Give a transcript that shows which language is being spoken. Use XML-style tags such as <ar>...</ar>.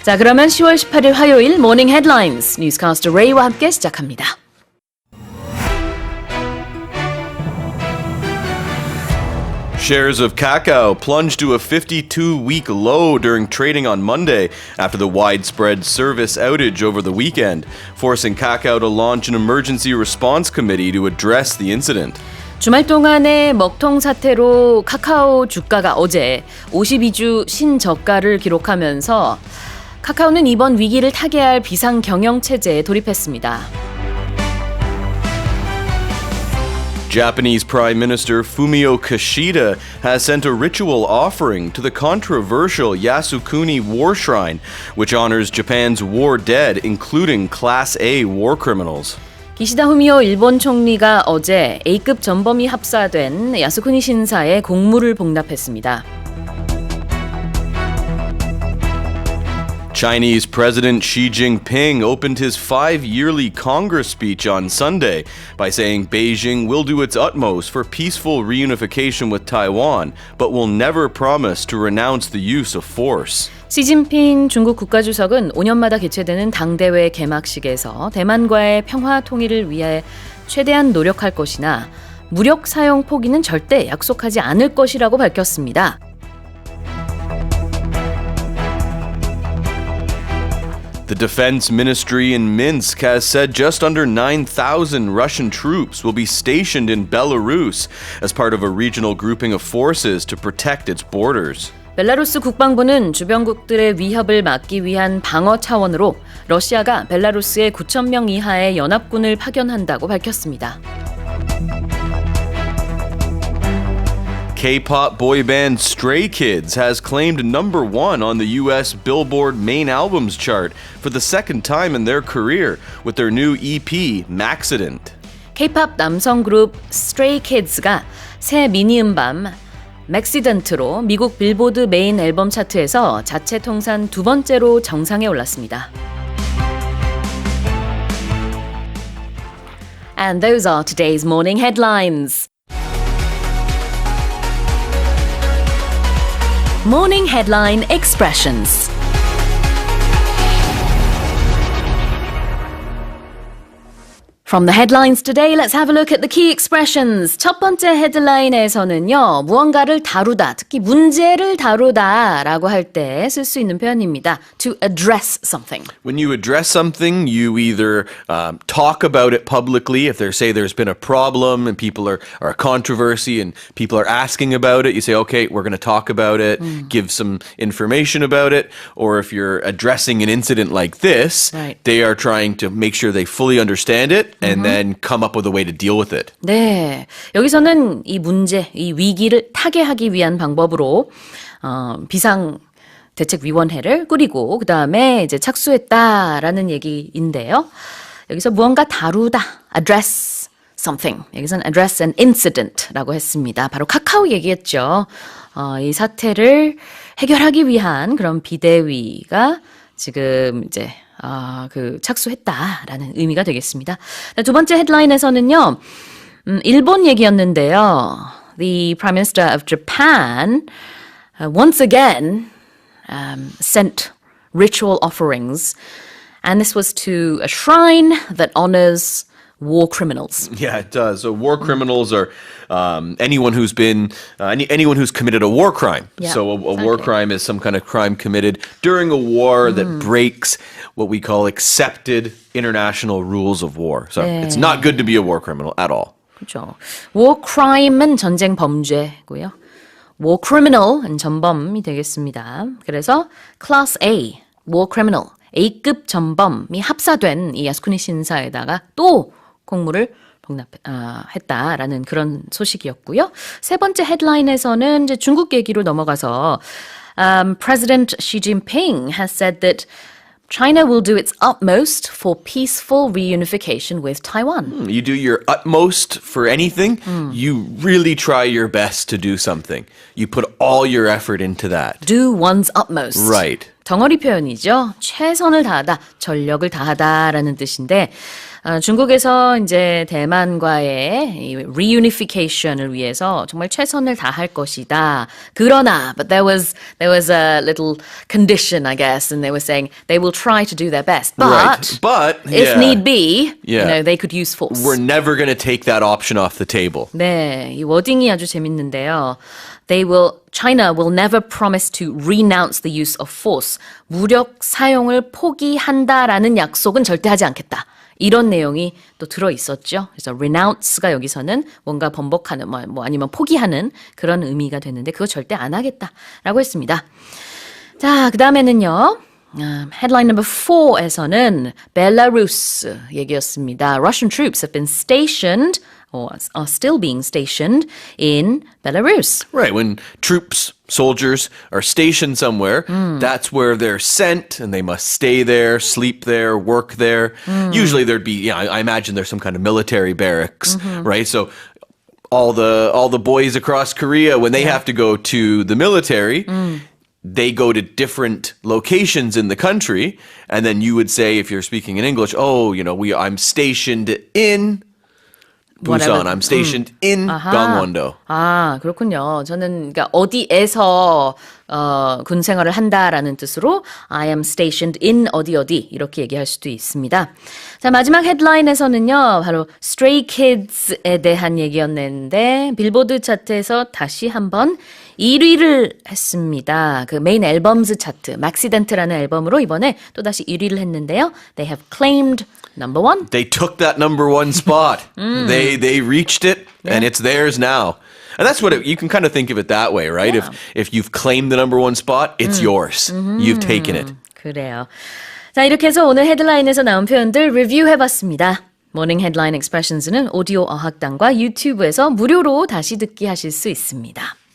<ko>자, 그러면 10월 18일 화요일 모닝 헤드라인스 뉴스캐스터 레이와 함께 시작합니다.</ko> <en>Shares of Kakao plunged to a 52-week low during trading on Monday after the widespread service outage over the weekend, forcing Kakao to launch an emergency response committee to address the incident.</en> <ko>주말 동안의 먹통 사태로 카카오 주가가 어제 52주 신저가를 기록하면서 카카오는 이번 위기를 타개할 비상경영 체제에 돌입했습니다.</ko> <en>Japanese Prime Minister Fumio Kishida has sent a ritual offering to the controversial Yasukuni war shrine, which honors Japan's war dead, including Class A war criminals.</en> <ko>기시다 후미오 일본 총리가 어제 A급 전범이 합사된 야스쿠니 신사에 공물을 봉납했습니다.</ko> <en>Chinese President Xi Jinping opened his 5-yearly Congress speech on Sunday by saying Beijing will do its utmost for peaceful reunification with Taiwan, but will never promise to renounce the use of force.</en> <ko>시진핑 중국 국가주석은 5년마다 개최되는 당대회 개막식에서 대만과의 평화 통일을 위해 최대한 노력할 것이나 무력 사용 포기는 절대 약속하지 않을 것이라고 밝혔습니다.</ko> <en>The Defense Ministry in Minsk has said just under 9,000 Russian troops will be stationed in Belarus as part of a regional grouping of forces to protect its borders.</en> <ko>벨라루스 국방부는 주변국들의 위협을 막기 위한 방어 차원으로 러시아가 벨라루스에 9,000명 이하의 연합군을 파견한다고 밝혔습니다.</ko> <en>K-pop boy band Stray Kids has claimed number 1 on the U.S. Billboard main albums chart for the second time in their career with their new EP, Maxident.</en> <ko>K-pop 남성 그룹 Stray Kids가 새 미니 음반 맥시던트로 미국 빌보드 메인 앨범 차트에서 자체 통산 두 번째로 정상에 올랐습니다.</ko> <en>And those are today's morning headlines. Morning headline expressions. From the headlines today, let's have a look at the key expressions.</en> <ko>첫 번째 헤드라인에서는요, 무언가를 다루다, 특히 문제를 다루다라고 할 때 쓸 수 있는 표현입니다.</ko> <en>To address something. When you address something, you either talk about it publicly. If they say there's been a problem and people are a controversy and people are asking about it, you say, okay, we're going to talk about it, give some information about it. Or if you're addressing an incident like this, right. They are trying to make sure they fully understand it. And then come up with a way to deal with it.</en> <ko>네, 여기서는 이 문제, 이 위기를 타개하기 위한 방법으로 비상대책위원회를 꾸리고 그 다음에 이제 착수했다라는 얘기인데요. 여기서 무언가 다루다,</ko> <en>address something.</en> <ko>여기서는</ko> <en>address an incident</en> <ko>라고 했습니다. 바로 카카오 얘기했죠. 이 사태를 해결하기 위한 그런 비대위가 지금 이제 착수했다라는 의미가 되겠습니다. 두 번째 헤드라인에서는요, 일본 얘기였는데요.</ko> <en>The Prime Minister of Japan once again sent ritual offerings, and this was to a shrine that honors war criminals. Yeah, it does. So war criminals are anyone who's been anyone who's committed a war crime. Yeah, so a war crime is some kind of crime committed during a war that breaks what we call accepted international rules of war. So it's not good to be a war criminal at all.</en> <ko>그렇죠. war crime은 전쟁 범죄고요. war criminal은 전범이 되겠습니다. 그래서 Class A, war criminal, A급 전범이 합사된 이 야스쿠니 신사에다가 또 공물을 봉납했다라는 그런 소식이었고요. 세 번째 헤드라인에서는 이제 중국 얘기로 넘어가서</ko> <en>President Xi Jinping has said that China will do its utmost for peaceful reunification with Taiwan. You do your utmost for anything. You really try your best to do something. You put all your effort into that. Do one's utmost. Right.</en> <ko>덩어리 표현이죠. 최선을 다하다, 전력을 다하다라는 뜻인데 중국에서 이제 대만과의 이 reunification을 위해서 정말 최선을 다할 것이다. 그러나,</ko> <en>but there was a little condition, I guess, and they were saying they will try to do their best, But if yeah. need be, Yeah. you know, they could use force. We're never going to take that option off the table.</en> <ko>네, 이 워딩이 아주 재밌는데요.</ko> <en>China will never promise to renounce the use of force.</en> <ko>무력 사용을 포기한다라는 약속은 절대 하지 않겠다. 이런 내용이 또 들어 있었죠. 그래서 renounce가 여기서는 뭔가 번복하는, 뭐 아니면 포기하는 그런 의미가 됐는데 그거 절대 안 하겠다라고 했습니다. 자, 그 다음에는요.</ko> <en>Headline number 4</en> <ko>에서는 벨라루스 얘기였습니다.</ko> <en>Russian troops have been stationed or are still being stationed in Belarus. Right. When troops, soldiers are stationed somewhere, that's where they're sent and they must stay there, sleep there, work there. Usually there'd be, I imagine there's some kind of military barracks, right? So all the boys across Korea, when they have to go to the military, they go to different locations in the country. And then you would say, if you're speaking in English, I'm stationed in Busan. I'm stationed in Gangwon-do.</en> <ko>아, 그렇군요. 저는 그러니까 어디에서 군 생활을 한다라는 뜻으로</ko> <en>I am stationed in</en> <ko>어디 이렇게 얘기할 수도 있습니다. 자, 마지막 헤드라인에서는요. 바로 Stray Kids에 대한 얘기였는데 빌보드 차트에서 다시 한번 1위를 했습니다. 그 메인 앨범즈 차트, Maxident라는 앨범으로 이번에 또다시 1위를 했는데요.</ko> <en>They have claimed number one. They took that number one spot. They reached it, and it's theirs now. And that's what you can kind of think of it that way, right? Yeah. If you've claimed the number one spot, it's yours. You've taken it.</en> <ko>그래요. 자, 이렇게 해서 오늘 헤드라인에서 나온 표현들 리뷰해봤습니다. 모닝 헤드라인 익스프레션스는 오디오 어학당과 유튜브에서 무료로 다시 듣기 하실 수 있습니다.</ko>